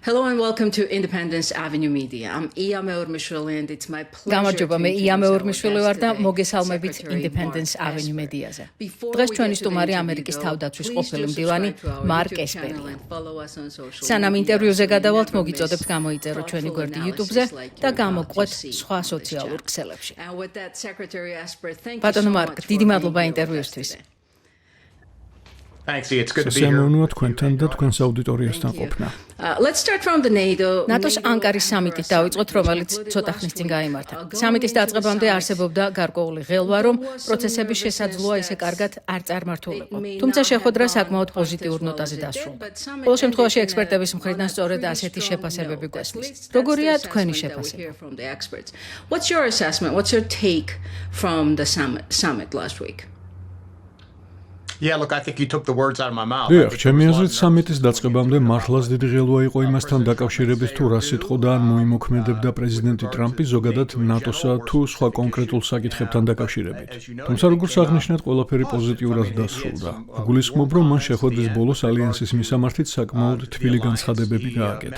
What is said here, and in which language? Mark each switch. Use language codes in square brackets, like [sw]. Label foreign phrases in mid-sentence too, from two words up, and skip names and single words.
[en] Hello and welcome to Independence Avenue Media. I'm Ia Meormishvili and it's my pleasure. [ka] გამარჯობა, მე ია მეორმიშვილი ვარ და მოგესალმებით Independence Avenue Media-ზე. დღეს ჩვენი სტუმარი ამერიკის თავდაცვის ყოფილი მდივანი მარკ ესპერია. სანამ ინტერვიუზე გადავალთ, მოგიწოდებთ გამოიწეროთ ჩვენი გვერდი YouTube-ზე და გამოგვყვეთ სხვა სოციალურ ქსელებში. ბატონო მარკ, დიდი მადლობა ინტერვიუსთვის. [en] Thanks, it's good to be here. [ka] Შემოვნუა თქვენთან და თქვენს აუდიტორიასთან ყოფნა. [en] Let's start from the [ka] ნატოს ანკარის სამიტით დავიწყოთ, რომელიც ცოტა ხნის წინ გაიმართა. სამიტის დაწყებამდე არსებობდა გარკვეული ველვა, რომ პროცესები შესაძლოა ისე კარგად არ წარმართულიყო. თუმცა შეხვედრა საკმაოდ პოზიტიურ ნოტაზე დასრულდა. ყოველ შემთხვევაში ექსპერტების მხრიდან სწორედ ასეთი შეფასებები გვესმის. როგორია თქვენი შეფასება? [en] What's your assessment? What's your take from the summit last week? Yeah, look, I think you took the words out of my mouth. [ka] დიახ, ჩემი აზრით სამიტის დაწყებამდე მართლაც დიდი ღელვა იყო იმასთან დაკავშირებით, თუ რა სიტყოდა ან მოიმოქმედებდა პრეზიდენტი ტრამპი ზოგადად ნატოსა თუ სხვა კონკრეტულ საკითხებთან დაკავშირებით. თუმცა როგორც აღნიშნეთ, ყველაფერი პოზიტიურად დასრულდა. გულისხმობ, რომ მან შეხვედრის ბოლოს ალიანსის მისამართით საკმაოდ თბილი განცხადებები გააკეთა.